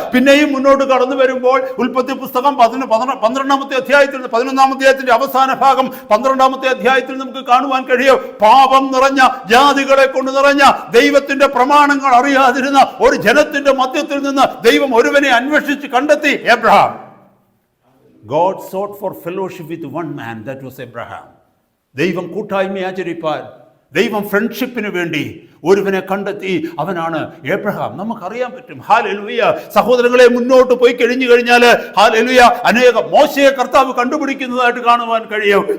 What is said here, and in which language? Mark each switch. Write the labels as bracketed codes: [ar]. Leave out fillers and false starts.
[ml] പിന്നെയും മുന്നോട്ട് കടന്നു വരുമ്പോൾ ഉൽപ്പത്തി പുസ്തകം 12-ാമത്തെ അധ്യായത്തിൽ, 11-ാം അധ്യായത്തിന്റെ അവസാന ഭാഗം 12-ാമത്തെ അധ്യായത്തിൽ നമുക്ക് കാണുവാൻ കഴിയും, പാപം നിറഞ്ഞ, ജാതികളെ കൊണ്ട് നിറഞ്ഞ, ദൈവത്തിന്റെ പ്രമാണങ്ങൾ അറിയാതിരുന്ന ഒരു ജനത്തിന്റെ മധ്യത്തിൽ നിന്ന് ദൈവം ഒരുവനെ അന്വേഷിച്ച് കണ്ടെത്തി, Abraham. [en] God sought for fellowship with one man, that was Abraham. [ml] ദൈവം കൂട്ടായ്മ ആചരിപ്പാൻ, ദൈവം ഫ്രണ്ട്ഷിപ്പിന് വേണ്ടി ഒരുവനെ കണ്ടെത്തി, അവനാണ് എബ്രഹാം. നമുക്കറിയാൻ പറ്റും. ഹല്ലേലൂയ. സഹോദരങ്ങളെ, മുന്നോട്ട് പോയി കഴിഞ്ഞാൽ ഹല്ലേലൂയ, മോശയെ കർത്താവ് കണ്ടുപിടിക്കുന്നതായിട്ട് കാണുവാൻ കഴിയും.